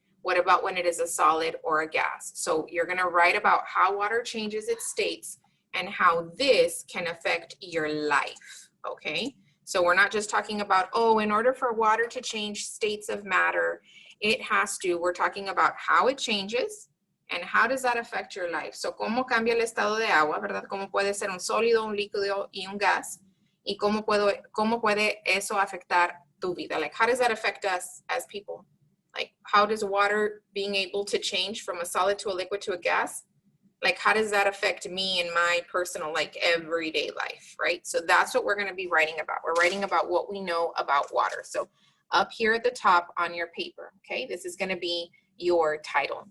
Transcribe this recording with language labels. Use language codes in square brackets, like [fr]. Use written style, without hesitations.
[en] What about when it is a solid or a gas? So you're going to write about how water changes its states and how this can affect your life, okay? So we're not just talking about, oh, in order for water to change states of matter, it has to, we're talking about how it changes and how does that affect your life. [es] So cómo cambia el estado de agua, ¿verdad? Cómo puede ser un sólido, un líquido y un gas, y cómo puede eso afectar tu vida. [en] Like, how does that affect us as people? Like, how does water being able to change from a solid to a liquid to a gas, like, how does that affect me in my personal, like, everyday life, right? So that's what we're going to be writing about. We're writing about what we know about water. So up here at the top on your paper, okay, this is going to be your title.